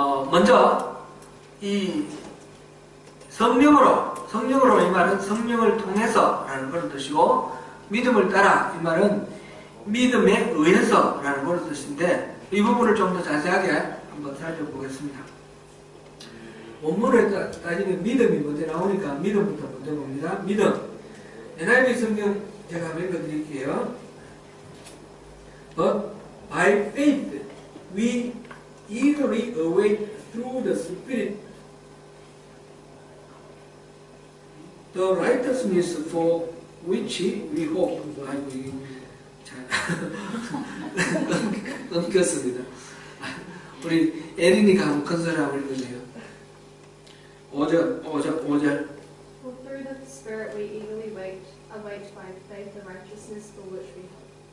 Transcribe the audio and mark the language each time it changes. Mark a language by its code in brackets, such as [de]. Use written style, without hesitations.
[ko] 먼저 이 성령으로 이 말은 성령을 통해서라는 그런 뜻이고, 믿음을 따라 이 말은 믿음에 의해서라는 그런 뜻인데, 이 부분을 좀 더 자세하게 한번 살펴보겠습니다. 원문을 따지면 믿음이 먼저 나오니까 믿음부터 먼저 봅니다. 믿음. NIV 성경 제가 한번 읽어드릴게요. [en] But by faith we eagerly await through the Spirit the righteousness for which we hope. [ko] 아이고, 이게 잘 끊겼습니다. 우리 에린이가 한번 컨설을 한번 읽어주세요. 5절. [en] For through the Spirit we eagerly await by faith the righteousness for which we hope.